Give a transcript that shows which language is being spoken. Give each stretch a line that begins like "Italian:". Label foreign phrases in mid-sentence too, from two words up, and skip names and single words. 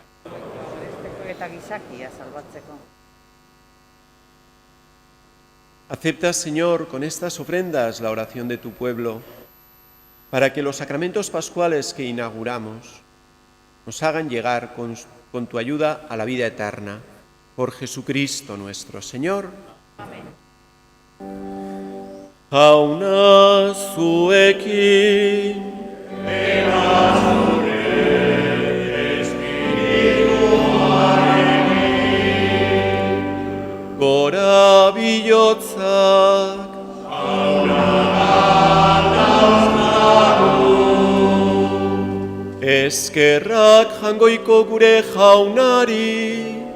Basque: Eta gizakia salbatzeko.
Spanish: Acepta, Señor, con estas ofrendas la oración de tu pueblo, para que los sacramentos pascuales que inauguramos nos hagan llegar con tu ayuda a la vida eterna. Por Jesucristo nuestro Señor. Amén.
Basque: Jauna zuekin, gora bilotzak, eskerrak jangoiko gure jaunari,